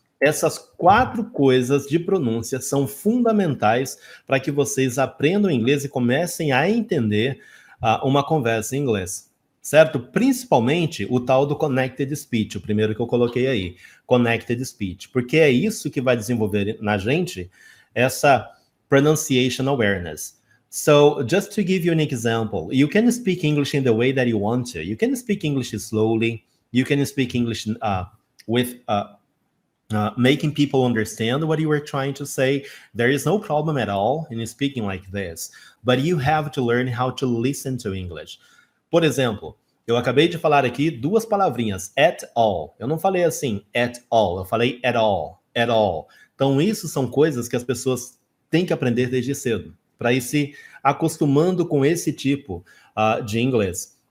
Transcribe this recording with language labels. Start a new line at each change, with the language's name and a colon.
Portuguese: Essas 4 coisas de pronúncia são fundamentais para que vocês aprendam inglês e comecem a entender uma conversa em inglês, certo? Principalmente o tal do Connected Speech, o primeiro que eu coloquei aí, Connected Speech, porque é isso que vai desenvolver na gente essa pronunciation awareness.
English: So just to give you an example, you can speak English in the way that you want to. You can speak English slowly. You can speak English with making people understand what you were trying to say. There is no problem at all in speaking like this, but you have to learn how to listen to English.
Portuguese: Por exemplo, eu acabei de falar aqui 2 palavrinhas,
English: at all.
Portuguese: Eu não falei assim,
English: at all,
Portuguese: eu falei
English: at all, at all.
Portuguese: Então, isso são coisas que as pessoas têm que aprender desde cedo, para ir se acostumando com esse tipo de inglês.